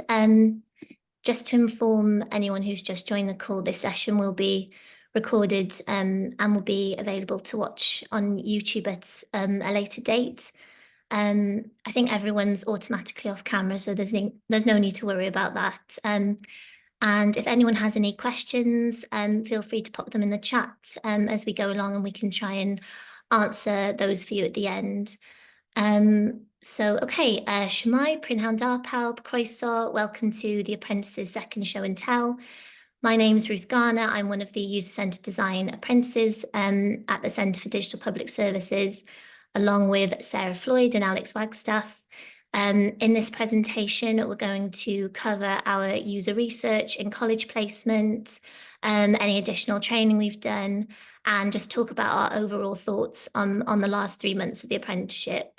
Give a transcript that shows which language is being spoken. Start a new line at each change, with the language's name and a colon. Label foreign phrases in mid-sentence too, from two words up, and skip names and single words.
English: Just to inform anyone who's just joined the call, this session will be recorded and will be available to watch on YouTube at a later date. I think everyone's automatically off camera, so there's no need to worry about that. And if anyone has any questions, feel free to pop them in the chat as we go along, and we can try and answer those for you at the end.
Welsh: Okay, Shemai, Prynhawn da pawb, croeso,
English: welcome to the Apprentices second show and tell. My name is Ruth Garner. I'm one of the user-centered design apprentices at the Centre for Digital Public Services, along with Sarah Floyd and Alex Wagstaff. In this presentation, we're going to cover our user research in college placement, any additional training we've done, and just talk about our overall thoughts on the last 3 months of the apprenticeship.